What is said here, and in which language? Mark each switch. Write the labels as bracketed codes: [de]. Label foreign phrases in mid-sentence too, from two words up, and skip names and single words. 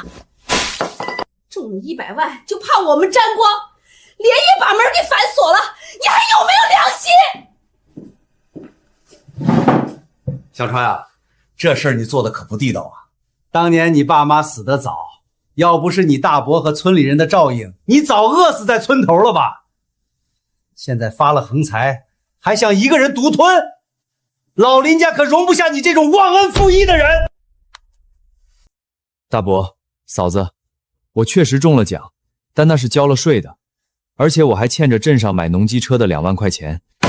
[zh] 中了100万就怕我们沾光，连夜把门给反锁了，你还有没有良心？小川啊，这事儿你做的可不地道啊！当年你爸媽死得早，要不是你大伯和村里人的照应，你早餓死在村頭了吧？现在发了横財，還想一個人獨吞，老林家可容不下你這種忘恩負義的人。大伯、嫂子，我確實中了獎，但那是交了稅的，而且我還欠着鎮上買農機車的2萬塊錢。